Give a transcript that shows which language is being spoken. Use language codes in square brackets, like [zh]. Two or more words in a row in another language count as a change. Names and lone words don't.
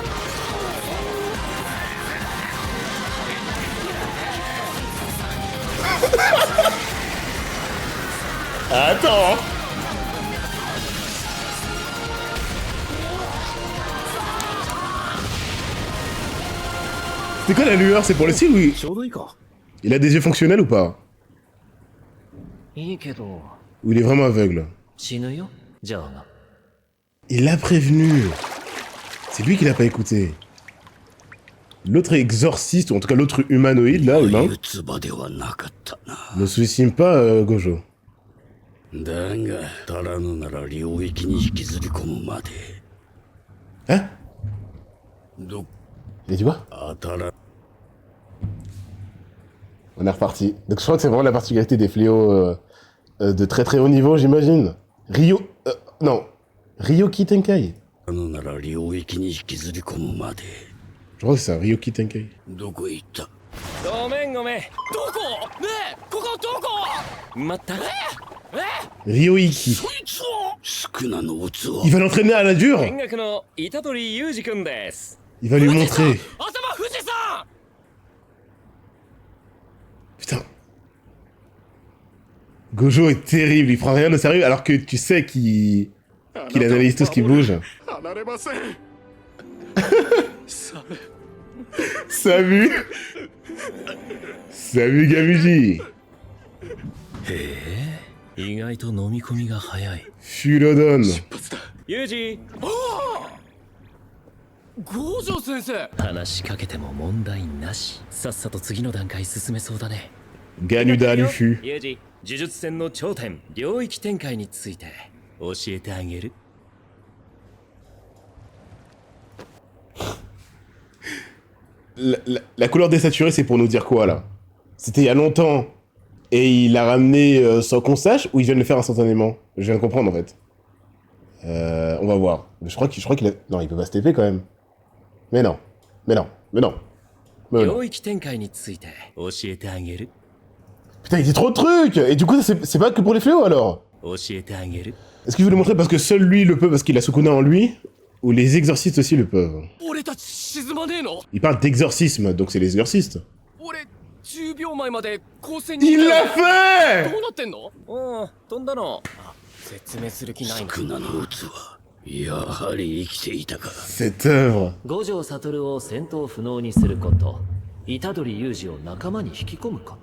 [fr] Attends. C'est quoi la lueur? C'est pour le style ou [ja] ちょうどいいか。 [fr] il a des yeux fonctionnels ou pas? [ja] いいけど、 [fr] Ou il est vraiment aveugle? [ja] 死ぬよ。じゃあな。 [fr] Il l'a prévenu. C'est lui qui l'a pas écouté. L'autre exorciste, ou en tout cas l'autre humanoïde là, humain, [ja] 器ではなかったな。 [fr] ne sous-estime pas Gojo. [ja] だが足らぬなら領域に引きずり込むまで [fr] Hein? ど Et tu vois? [ja] 当たら [fr] On est reparti. Donc je crois que c'est vraiment la particularité des fléaux de très très haut niveau, j'imagine. Non. [ja] Ryoki Tenkai. ぬなら領域に引きずり込むまで [fr] Je crois que c'est ça, [ja] Ryoki Tenkai. どこへ行った？ごめんごめん。どこ？ねえ、ここどこ？待った。 Ryoiki. そいつは宿儺の器 [fr] Il va l'entraîner à la dure. [ja] 見学の虎杖裕二くんです。 [fr] Il va lui montrer. [ja] 頭富士山。 [fr] Putain. Gojo est terrible, il prend rien au sérieux alors que tu sais qu'il analyse tout ce qui bouge. Salut. Salut Gamuji. [ja] 意外と飲み込みが早い。 Fulodon. 裕二。五条先生。話しかけても問題なし。さっさと次の段階進めそうだね。 Ganuda Lufu. 裕二、呪術戦の頂点、領域展開について教えてあげる。 [fr] La couleur désaturée, c'est pour nous dire quoi là? C'était il y a longtemps et il l'a ramené sans qu'on sache ou il vient de le faire instantanément? Je viens de comprendre en fait. On va voir. Je crois qu'il a... Non, il peut pas se TP quand même. Mais non. Mais non. Mais non. Mais non. [ja] 領域展開について教えてあげる。 [fr] Putain, il dit trop de trucs! Et du coup, c'est pas que pour les fléaux alors? [ja] 教えてあげる。 [fr] Est-ce qu'il veut le montrer parce que seul lui le peut parce qu'il a Sukuna en lui? Ou les exorcistes aussi le peuvent? [ja] 俺たち沈まねえの？ [fr] Il parle d'exorcisme, donc c'est les exorcistes. [ja] 俺10秒前まで光線に。 [fr] Il l'a ど fait! [ja] うなってんの？うん、飛んだの。あ、説明する気ないな。宿儺の器やはり生きていたか。 [fr] Cette œuvre. [ja] 五条悟を戦闘不能にすること虎杖裕二を仲間に引き込むこと